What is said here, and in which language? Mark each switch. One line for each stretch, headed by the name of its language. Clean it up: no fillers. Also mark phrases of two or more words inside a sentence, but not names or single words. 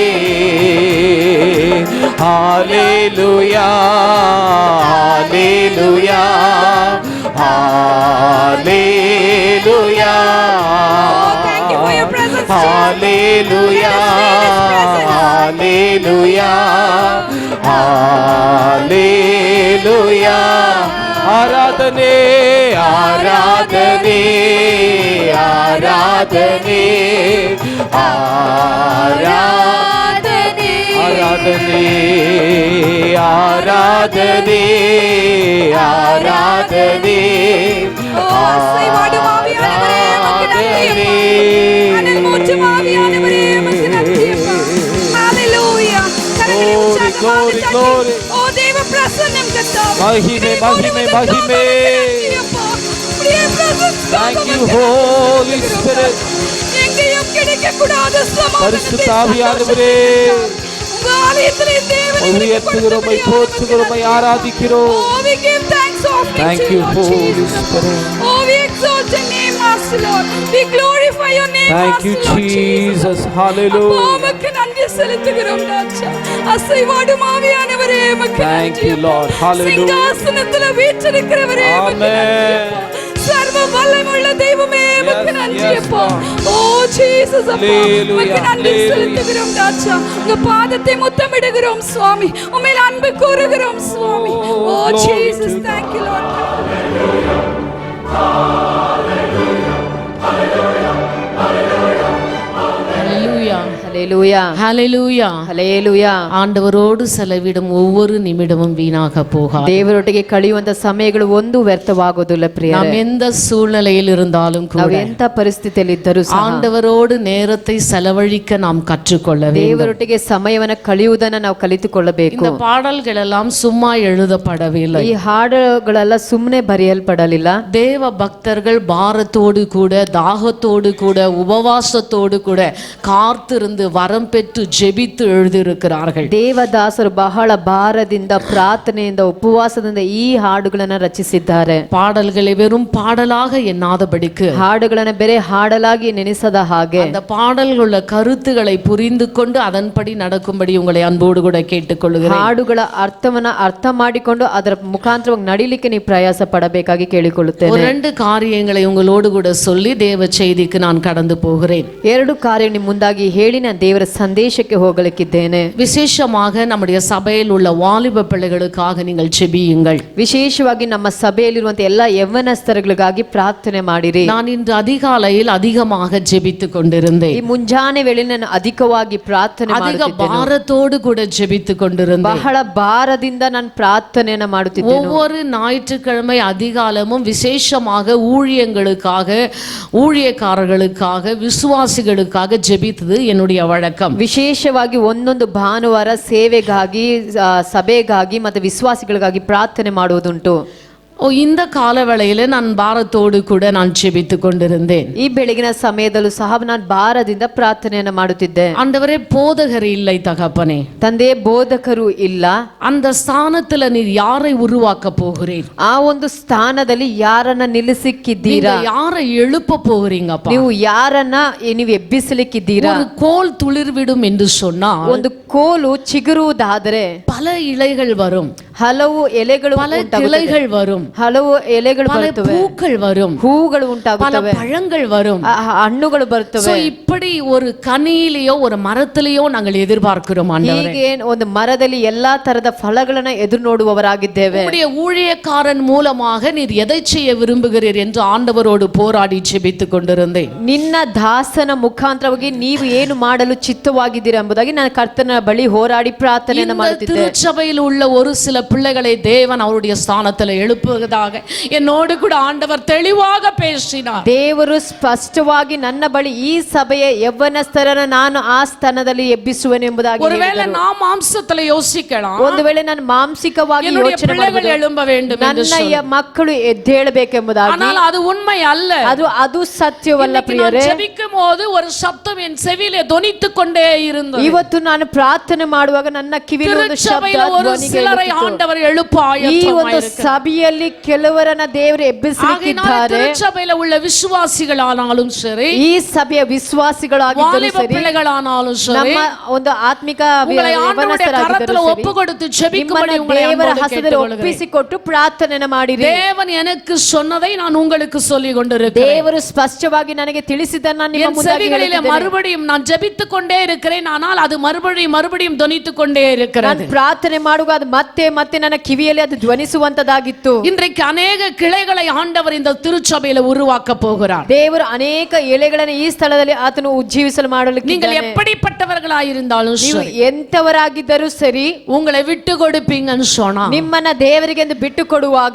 Kannada: ಹಾಲೆಲೂಯಾ ಹಾಲೆಲೂಯಾ ಹಾಲೆಲೂಯಾ ಹಾಲೆಲೂಯಾ ಹಾಲೆಲೂಯಾ ಹಾಲೆಲೂಯಾ. ಆರಾಧನೆ ಆರಾಧನೆ ಆರಾಧನೆ ಆರಾಧನೆ
Tamil: ஆராதனே ஆராதனே ஆராதனே ஓ அசைவாடும் ஆவியானவரே உமக்கு நன்றி அப்பா. அனல் மூட்டும் ஆவியானவரே உமக்கு நன்றி அப்பா. ஹalleluya. கரங்களை உற்சாகமாக தட்டி, ஓ தேவ பிரசன்னம் கர்த்தாவே, மகிமை மகிமை மகிமை.
English: Thank you Holy Spirit.
Tamil: எங்கேயும் கிடைக்கக்கூடாத பரிசுத்த ஆவியானவரே, உங்க ஆலயத்திலே தேவனை உயர்த்துகிறோம், போற்றுகிறோம், ஆராதிக்கிறோம்.
English: Oh, we give thanks offering Thank to you you, Holy Jesus. Spirit. Oh, we exalt your name, Master Lord. We glorify your name, Thank you Master Lord Jesus.
Tamil: அப்பா,
English: Hallelujah.
Tamil: உமக்கு நன்றி செலுத்துகிறோம் ராஜா. அசைவாடும் ஆவியானவரே உமக்கு
English: Thank
Tamil: நன்றி
English: you
Tamil: அப்பா.
English: Lord. Hallelujah.
Tamil: சிங்காசனத்திலே வீற்றிருக்கிறவரே உமக்கு நன்றி அப்பா. சர்வ வல்லமையுள்ள தெய்வமே உமக்கு நன்றி
English: yes,
Tamil: அப்பா.
English: Lord.
Tamil: ஓ ஜீசஸ் அப்பா,
English: Hallelujah.
Tamil: உமக்கு நன்றி
English: Hallelujah.
Tamil: செலுத்துகிறோம் ராஜா. உங்க பாதத்தை முத்தமிடுகிறோம் சுவாமி, உம்மில் அன்பு கூறுகிறோம் சுவாமி. ஓ
English: glory
Tamil: ஜீசஸ்,
English: to thank you Lord.
Tamil: ஹல்லேலூயா ஹalleluya ஹல்லேலூயா. ஆண்டவரோடு செலவிடும் ஒவ்வொரு நிமிடமும் வீணாக போகாது.
Kannada: ದೇವರೊಟ್ಟಿಗೆ ಕಳೆಯುವಂತ ಸಮಯಗಳು ಒಂದು ವ್ಯರ್ಥವಾಗೋದಿಲ್ಲ
Tamil: நாம்
Kannada: ಪ್ರಿಯರೇ.
Tamil: எந்த சூழ்நிலையில் இருந்தாலும்
Kannada: ನಾವು
Tamil: கூட
Kannada: ಎಂತ ಪರಿಸ್ಥಿತಿಯಲ್ಲಿ ಇದ್ದರೂ ಸಹ
Tamil: ஆண்டவரோடு நேரத்தை செலவழிக்க நாம் கற்றுக்கொள்ள வேண்டும்.
Kannada: ದೇವರೊಟ್ಟಿಗೆ ಸಮಯವನ್ನ ಕಳೆಯುವುದನ್ನ ನಾವು ಕಲಿತುಕೊಳ್ಳಬೇಕು.
Tamil: இந்த பாடல்கள் எல்லாம் சும்மா எழுதப்படவில்லை.
Kannada: ಈ ಹಾಡುಗಳೆಲ್ಲ ಸುಮ್ಮನೆ ಬರೆಯಲ್ಪಡಲಿಲ್ಲ.
Tamil: தேவ பக்தர்கள் பாரத்தோடு கூட தாகத்தோடு கூட உபவாசத்தோடு கூட காத்திருந்து வரம் பெற்று ஜெபித்து எழுதியிருக்கிறார்கள்.
Kannada: ದೇವದಾಸರು ಬಹಳ ಭಾರದಿಂದ ಪ್ರಾರ್ಥನೆಯಿಂದ ಉಪವಾಸದಿಂದ ಈ ಹಾಡುಗಳನ್ನ ರಚಿಸಿದ್ದಾರೆ.
Tamil: பாடல்களை வெறும் பாடலாக எண்ணாதபடிக்கு
Kannada: ಹಾಡುಗಳನ್ನ ಬೇರೆ ಹಾಡಲಾಗಿ ನೆನೆಸದ ಹಾಗೆ
Tamil: அந்த பாடல்கள கருத்துக்களை புரிந்து கொண்டு அதன்படி நடக்கும்படி உங்களை அன்போடு கூட கேட்டுக்கொள்கிறேன்.
Kannada: ಹಾಡುಗಳ ಅರ್ಥವನ್ನ ಅರ್ಥ ಮಾಡಿಕೊಂಡು ಅದರ ಮುಖಾಂತರವಾಗಿ ನಡಿಲಿಕ್ಕೆ ನೀವು ಪ್ರಯಾಸ ಪಡಬೇಕಾಗಿ ಕೇಳಿಕೊಳ್ಳುತ್ತೇನೆ.
Tamil: ஒரு ரெண்டு காரியங்களை உங்களோடு கூட சொல்லி தேவ செய்திக்கு நான் கடந்து போகிறேன்.
Kannada: ಎರಡು ಕಾರ್ಯ ನಿಮ್ಮ ಮುಂದಾಗಿ ಹೇಳಿ ನಾನು ದೇವರ ಸಂದೇಶಕ್ಕೆ ಹೋಗಲಿಕ್ಕಿದ್ದೇನೆ.
Tamil: விசேஷமாக நம்முடைய சபையில் உள்ள வாலிப பிள்ளைகளுக்காக நீங்கள் ஜெபியுங்கள்.
Kannada: ವಿಶೇಷವಾಗಿ ನಮ್ಮ ಸಭೆಯಲ್ಲಿರುವಂತಹ ಎಲ್ಲ ಯೌವನಸ್ಥರುಗಳಿಗಾಗಿ ಪ್ರಾರ್ಥನೆ ಮಾಡಿರಿ.
Tamil: நான் இன்று அதிகாலையில் அதிகமாக ஜெபித்துக் கொண்டிருந்தேன்.
Kannada: ಈ ಮುಂಜಾನೆ ವೇಳೆ ನಾನು ಅಧಿಕವಾಗಿ ಪ್ರಾರ್ಥನೆ
Tamil: அதிக
Kannada: ಮಾಡುತ್ತಿದ್ದೇನೆ.
Tamil: பாரத்தோடு கூட ஜெபித்துக் கொண்டிருந்தேன்.
Kannada: ಬಹಳ ಭಾರದಿಂದ ನಾನು ಪ್ರಾರ್ಥನೆಯನ್ನ ಮಾಡುತ್ತಿದ್ದೇನೆ.
Tamil: ஒவ்வொரு ஞாயிற்றுக்கிழமை அதிகாலமும் விசேஷமாக ஊழியங்களுக்காக ஊழியக்காரர்களுக்காக விசுவாசிகளுக்காக ஜெபித்தது என்னுடைய வழக்கம்.
Kannada: ವಿಶೇಷವಾಗಿ ಒಂದೊಂದು ಭಾನುವಾರ ಸೇವೆಗಾಗಿ ಸಭೆಗಾಗಿ ಮತ್ತು ವಿಶ್ವಾಸಿಗಳಿಗಾಗಿ ಪ್ರಾರ್ಥನೆ ಮಾಡುವುದುಂಟು.
Tamil: இந்த காலவேளையில நான் பாரத்தோடு கூட நான் ஜெபித்துக் கொண்டிருந்தேன்.
Kannada: ಈ ಬೆಳಗಿನ ಸಮಯದಲ್ಲೂ ಸಹ ನಾನು ಭಾರದಿಂದ ಪ್ರಾರ್ಥನೆಯನ್ನ ಮಾಡುತ್ತಿದ್ದೆ.
Tamil: ஆண்டவரே போதகர் இல்லை தகப்பனே,
Kannada: ತಂದೆ ಬೋಧಕರು ಇಲ್ಲ.
Tamil: அந்த ஸ்தானத்துல நீர் யாரை உருவாக்க போகிறீர்?
Kannada: ಆ ಒಂದು ಸ್ಥಾನದಲ್ಲಿ ಯಾರನ್ನ ನಿಲ್ಲಿಸಿಕ್ಕಿದ್ದೀರಾ?
Tamil: நீங்க யாரை எழுப்ப போகிறீங்கப்பா?
Kannada: ನೀವು ಯಾರನ್ನ ನೀವು ಎಬ್ಬಿಸಲಿಕ್ಕಿದ್ದೀರಾ?
Tamil: ஒரு கோல் துளிர்விடும் என்று சொன்னால்
Kannada: ಒಂದು ಕೋಲು ಚಿಗುರುವುದಾದರೆ
Tamil: பல இலைகள் வரும்,
Kannada: ಹಲವು ಎಲೆಗಳು
Tamil: பல
Kannada: ಉಂಟಾಗುತ್ತವೆ.
Tamil: கிளைகள் வரும்,
Kannada: ಹಲವು ಎಲೆಗಳು
Tamil: பல
Kannada: ಬರುತ್ತವೆ,
Tamil: பூக்கள் வரும்,
Kannada: ಹೂಗಳು
Tamil: பல
Kannada: ಉಂಟಾಗುತ್ತವೆ,
Tamil: பழங்கள் வரும்.
Kannada: ಹಣ್ಣುಗಳು ಬರುತ್ತವೆ.
Tamil: இப்படி ஒரு கனியிலேயோ ஒரு மரத்திலேயோ நாங்கள் எதிர்பார்க்கிறோம் ஆண்டவரே.
Kannada: ಹೀಗೆ ಒಂದು ಮರದಲ್ಲಿ ಎಲ್ಲಾ ತರದ ಫಲಗಳನ್ನ ಎದುರು ನೋಡುವವರಾಗಿದ್ದೇವೆ.
Tamil: உம்முடைய ஊழியக்காரன் மூலமாக நீர் எதை செய்ய விரும்புகிறீர் என்று ஆண்டவரோடு போராடி ஜெபித்துக் கொண்டிருந்தேன்.
Kannada: ನಿನ್ನ ದಾಸನ ಮುಖಾಂತರವಾಗಿ ನೀವು ಏನು ಮಾಡಲು ಚಿತ್ತವಾಗಿದ್ದೀರಾ ಎಂಬುದಾಗಿ ನಾನು ಕರ್ತನ ಬಳಿ ಹೋರಾಡಿ ಪ್ರಾರ್ಥನೆಯನ್ನು
Tamil: இந்த
Kannada: ಮಾಡುತ್ತಿದ್ದೆ.
Tamil: திருச்சபையில் உள்ள ஒரு சில பிள்ளைகளை தேவன் அவருடைய ஸ்தானத்தில் எழுப்புவதாக என்னோடு கூட ஆண்டவர் தெளிவாக பேசினார்.
Kannada: ದೇವರು ಸ್ಪಷ್ಟವಾಗಿ ನನ್ನ ಬಳಿ ಈ ಸಭೆಯ ಯೌವನಸ್ಥರನ್ನು ನಾನು ಆ ಸ್ಥಾನದಲ್ಲಿ ಎಬ್ಬಿಸುವೆನು ಎಂಬುದಾಗಿ
Tamil: ஒருவேளை
Kannada: ಹೇಳಿದರು.
Tamil: நாம் மாம்சத்துல யோசிக்கலாம்,
Kannada: ಒಂದು ವೇಳೆ ನಾನು ಮಾನಸಿಕವಾಗಿ
Tamil: என்னுடைய
Kannada: ಯೋಚನೆ
Tamil: பிள்ளைகள்
Kannada: ಮಾಡಬಹುದು,
Tamil: எழும்ப வேண்டும் என்று
Kannada: ನನ್ನ
Tamil: சொல்லி.
Kannada: ಮಕ್ಕಳು ಎದ್ದೇಳಬೇಕೆಂಬುದಾಗಿ.
Tamil: ஆனால் அது உண்மை அல்ல.
Kannada: ಅದು ಸತ್ಯವಲ್ಲ
Tamil: இன்னைக்கு நான்
Kannada: ಪ್ರಿಯರೇ.
Tamil: ஜெபிக்கும் போது ஒரு சத்தம் என் செவியிலே தொனித்துக் கொண்டே இருந்தது.
Kannada: ಇವತ್ತು ನಾನು ಪ್ರಾರ್ಥನೆ ಮಾಡುವಾಗ ನನ್ನ ಕಿವಿಯಲ್ಲಿ ಒಂದು ಶಬ್ದ
Tamil: திருச்சபையில் ஒரு
Kannada: ಧ್ವನಿ
Tamil: சிலரை
Kannada: ಕೇಳುತ್ತಿತ್ತು.
Tamil: ஆண்டவர் எழுப்ப
Kannada: ಈ ಒಂದು
Tamil: ஆயத்தமாயிருக்கிறார்.
Kannada: ಸಭೆಯಲ್ಲಿ ಕೆಲವರನ್ನ ದೇವರು
Tamil: ஆகையினால
Kannada: ಎಬ್ಬಿಸಲಿಕ್ಕಿದ್ದಾರೆ.
Tamil: திருச்சபையில உள்ள விசுவாசிகளானாலும் சரி,
Kannada: ಈ ಸಭೆಯ ವಿಶ್ವಾಸಿಗಳಾಗಿದ್ದರೂ
Tamil: வாலிப
Kannada: ಸರಿ,
Tamil: பிள்ளைகளானாலும் சரி,
Kannada: ನಮ್ಮ ಒಂದು ಆತ್ಮಿಕ
Tamil: உங்களை ஆண்டவருடைய கரத்துல
Kannada: ಯೌವನಸ್ಥರಾಗಿದ್ದರೂ
Tamil: ஒப்பு
Kannada: ಸರಿ,
Tamil: கொடுத்து ஜெபிக்கும்படி
Kannada: ನಿಮ್ಮನ್ನ
Tamil: உங்களை
Kannada: ದೇವರ
Tamil: அன்போடு
Kannada: ಹಸ್ತದಲ್ಲಿ
Tamil: கேட்டுக்கொள்கிறேன்.
Kannada: ಒಪ್ಪಿಸಿಕೊಟ್ಟು ಪ್ರಾರ್ಥನೆಯನ್ನು ಮಾಡಿರಿ.
Tamil: தேவன் எனக்கு சொன்னதை நான் உங்களுக்கு சொல்லிக் கொண்டிருக்கிறேன்.
Kannada: ದೇವರು ಸ್ಪಷ್ಟವಾಗಿ ನನಗೆ ತಿಳಿಸಿದ್ದನ್ನ ನಿಮ್ಮ
Tamil: என்
Kannada: ಮುಂದಾಗಿ
Tamil: செவிகளிலே
Kannada: ಹೇಳುತ್ತಿದ್ದೇನೆ.
Tamil: மறுபடியும் நான் ஜெபித்துக் கொண்டே இருக்கிறேன், ஆனால் அது மறுபடியும் தொனித்துக் கொண்டே இருக்கிறது.
Kannada: ನಾನು ಪ್ರಾರ್ಥನೆ ಮಾಡುವಾಗ ಅದು ಮತ್ತೆ ಮತ್ತೆ ನನ್ನ ಕಿವಿಯಲ್ಲಿ ಅದು ಧ್ವನಿಸುವಂತದಾಗಿತ್ತು.
Tamil: இன்றைக்கு அநேக கிளைகளை ஆண்டவர் இந்த திருச்சபையில உருவாக்க போகிறார்.
Kannada: ದೇವರು ಅನೇಕ ಎಲೆಗಳನ್ನು ಈ ಸ್ಥಳದಲ್ಲಿ ಆತನು ಉಜ್ಜೀವಿಸಲು ಮಾಡಲಿಕ್ಕೆ
Tamil: நீங்கள் எப்படிப்பட்டவர்களாயிருந்தாலும்
Kannada: ನೀವು
Tamil: சரி,
Kannada: ಎಂತವರಾಗಿದ್ದರೂ ಸರಿ,
Tamil: உங்களை விட்டு கொடுப்பீங்கன்னு சொன்னா
Kannada: ನಿಮ್ಮನ್ನ ದೇವರಿಗೆ ಎಂದು ಬಿಟ್ಟು ಕೊಡುವಾಗ